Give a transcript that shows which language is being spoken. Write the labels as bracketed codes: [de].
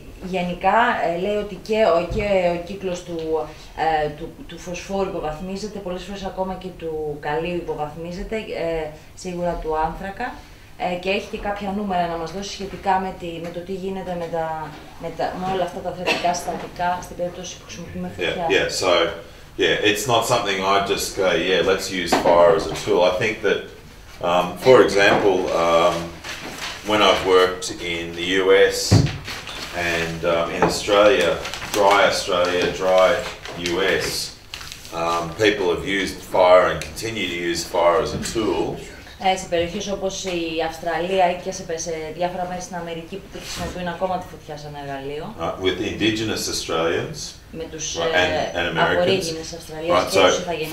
[el] Γενικά λέει ότι και ο κύκλος του φωσφόρου υποβαθμίζεται, πολλές φορές ακόμα και του καλίου υποβαθμίζεται, σίγουρα του άνθρακα, και έχει και κάποια νούμερα να μας δώσει σχετικά με το τι γίνεται με όλα αυτά τα θετικά συστατικά στην περίπτωση που χρησιμοποιούμε φωτιά. [en] It's not something I just go, let's use fire as a tool. I think that, for example, when I've worked in the US and in Australia, dry US, people have used fire and continue to use fire as a tool. [el] Σε περιοχές όπως η Αυστραλία ή και σε διάφορα μέρη στην Αμερική που χρησιμοποιούν ακόμα τη φωτιά σαν εργαλείο. [en] With indigenous Australians [el] με τους [en] and Americans. [el] απορρίγινες Αυστραλίας και τους ηθαγενείς